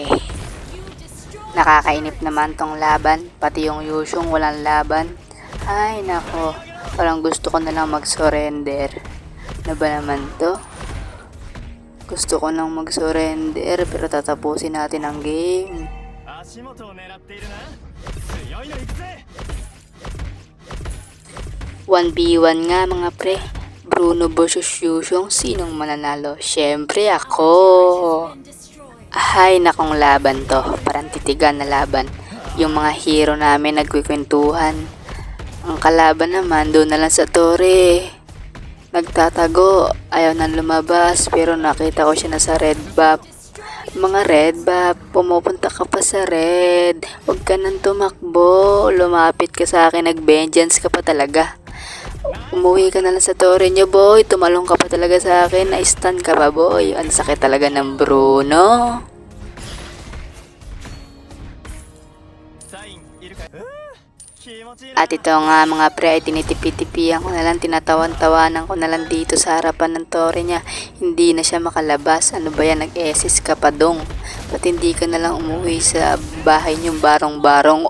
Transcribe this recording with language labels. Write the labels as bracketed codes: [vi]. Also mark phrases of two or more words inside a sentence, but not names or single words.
[tl] Nakakainip naman tong laban. Pati yung Yusyong walang laban. Ay nako. Parang gusto ko na lang mag-surrender. Ano ba naman to? Gusto ko nang mag-surrender pero tatapusin natin ang game. [ja] 足元を狙っているな。強いの行くぜ。 [tl] 1v1 nga mga pre. Bruno versus Yushong. Sinong mananalo? Syempre ako. Ay, nakong laban to. Parang titigan na laban. Yung mga hero namin nagkikwentuhan. Ang kalaban naman doon na lang sa tore. Nagtatago. Ayaw nang lumabas. Pero nakita ko siya na sa red buff. Mga red buff, pumupunta ka pa sa red. Huwag ka nang tumakbo. Lumapit ka sa akin. Nag-vengeance ka pa talaga. Umuwi ka na lang sa tore niyo, boy. Tumalong ka pa talaga sa akin. Na-stun ka pa, boy. Ang sakit talaga ng Bruno. [ja] サインいるか。気持ちいいな。 [tl] At ito nga mga pre ay tinitipi-tipihan ko na lang, tinatawan-tawanan ko na lang dito sa harapan ng tore niya. Hindi na siya makalabas. Ano ba yan? Nag-SS ka pa dong. Ba't hindi ka na lang umuwi sa bahay niyong barong-barong?